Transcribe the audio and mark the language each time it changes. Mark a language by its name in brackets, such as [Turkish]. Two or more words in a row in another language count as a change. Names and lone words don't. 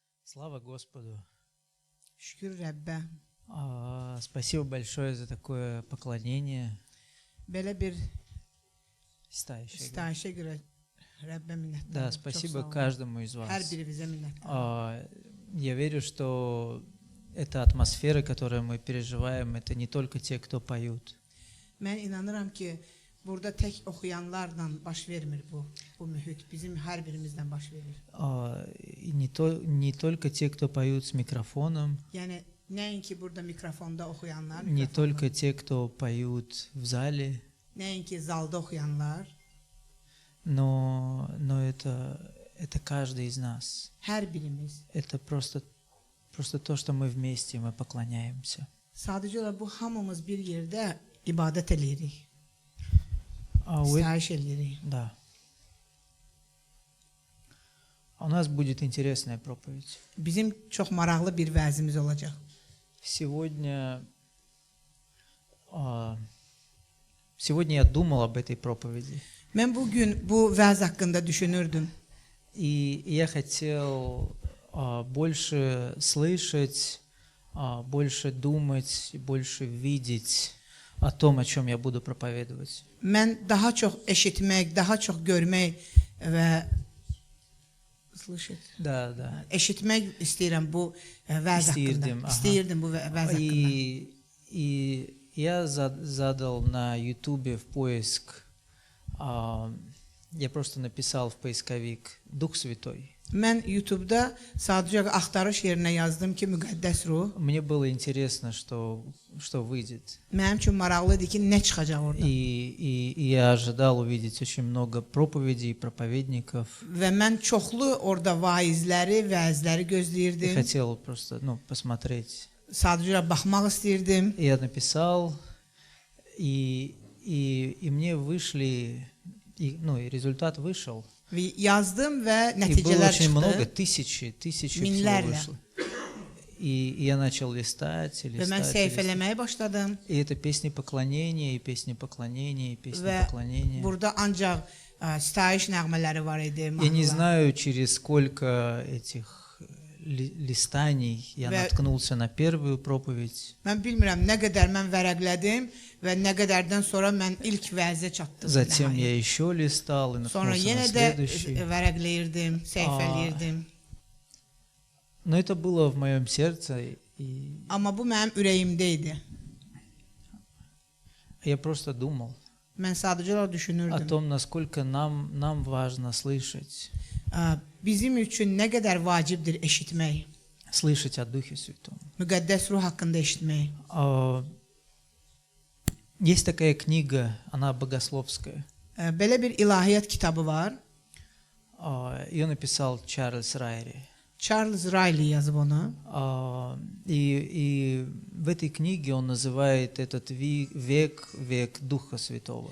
[Russian] Слава Господу. [Azerbaijani] Şükür Rəbbə. [Russian] Спасибо большое за такое поклонение. [Azerbaijani] Belə bir Ситающее. istayişə görə Rəbbə minnətdarım. [Russian] Да, [Azerbaijani] Çox [Russian] спасибо [Azerbaijani] sağ olun. [Russian] каждому из [Azerbaijani] Hər [Russian] вас. [Azerbaijani] birinizə minnətdarım. [Russian] Я верю, что эта атмосфера, которую мы переживаем, это не только те, кто поют. [Azerbaijani] Mən inanıram ki, burada tək oxuyanlarla baş vermir bu mühit. Bizim hər birimizdən baş verir. [Russian] И не только те, кто поют с микрофоном, [Azerbaijani] Yəni nəinki burada mikrofonda oxuyanlar, [Russian] не только те, кто поют в зале, [Azerbaijani] nəinki zalda oxuyanlar, [Russian] но это каждый из нас. [Azerbaijani] hər birimiz. [Russian] Это просто то, что мы вместе, мы поклоняемся. [Azerbaijani] Sadəcə olaraq bu hamımız bir yerdə ibadət eləyirik. [Russian] Вы- [Azerbaijani] İstayiş eləyirik. [Russian] Да. У нас будет интересная проповедь. [Azerbaijani] Bizim çox maraqlı bir vəzimiz olacaq. [Russian] Сегодня я думал об этой проповеди, [Azerbaijani] Mən bu gün bu vəz haqqında düşünürdüm. [Russian] и я хотел больше слышать, больше думать, больше видеть о том, о чем я буду проповедовать. [Azerbaijani] Mən daha çox eşitmək, daha çox görmək və [Russian] Да. [Azerbaijani] eşitmək istəyirəm bu vəz İstəyirdim, haqqında. aha. İstəyirdim bu vəz haqqında. [Russian] И я задал на YouTube в поиск, я просто написал в поисковик «Дух Святой». [Azerbaijani] Mən YouTube-da sadəcə axtarış yerinə yazdım ki, müqəddəs ruh. [Russian] Мне было интересно, что выйдет. [Azerbaijani] Mənim üçün maraqlı idi ki, nə çıxacaq orada. [Russian] И я ожидал увидеть очень много проповедей, проповедников. [Azerbaijani] Və mən çoxlu orada vaizləri, vəzləri [Russian] И [Azerbaijani] gözləyirdim. [Russian] хотел просто, посмотреть. [Azerbaijani] Sadəcə baxmaq istəyirdim. [Russian] И я написал, и мне вышли, и результат вышел. [Azerbaijani] Və yazdım və [Russian] И было [Azerbaijani] nəticələr [Russian] очень много, [Azerbaijani] çıxdı. [Russian] тысячи всего [Azerbaijani] Минлерlə. [Russian] вышло. И я начал листать, [Azerbaijani] Və mən səhifələməyə başladım. [Russian] И это песни поклонения, и песни поклонения, и песни [Azerbaijani] Və [Russian] поклонения. [Azerbaijani] burada ancaq sitayiş nəğmələri var idi. [Russian] Я не [Azerbaijani] mahnılar. [Russian] знаю, через сколько этих листаний я наткнулся на первую проповедь. [Azerbaijani] Mən bilmirəm nə qədər mən vərəqlədim və nə qədərdən sonra mən ilk vəzə çatdım. [Russian] Затем я еще листал и [Azerbaijani] Sonra [Russian] наткнулся на [Azerbaijani] yenə də [Russian] следующий. [Azerbaijani] vərəqləyirdim, səhifələyirdim. [Russian] Но это было в моем сердце, и [Azerbaijani] Amma bu mənim ürəyimdə idi. [Russian] я просто думал [Azerbaijani] Mən sadəcə olaraq [Russian] о [Azerbaijani] düşünürdüm. [Russian] том, насколько нам важно слышать [Azerbaijani] Bizim üçün nə qədər vacibdir eşitmək, [Russian] о Духе Святом. [Azerbaijani] müqəddəs ruh haqqında eşitmək. [Russian] Есть такая книга, она богословская. [Azerbaijani] Belə bir ilahiyyat kitabı var. [Russian] Ее написал Чарльз Райри. [Azerbaijani] Charles Riley yazıb onu. [Russian] И в этой книге он называет этот век Духа Святого.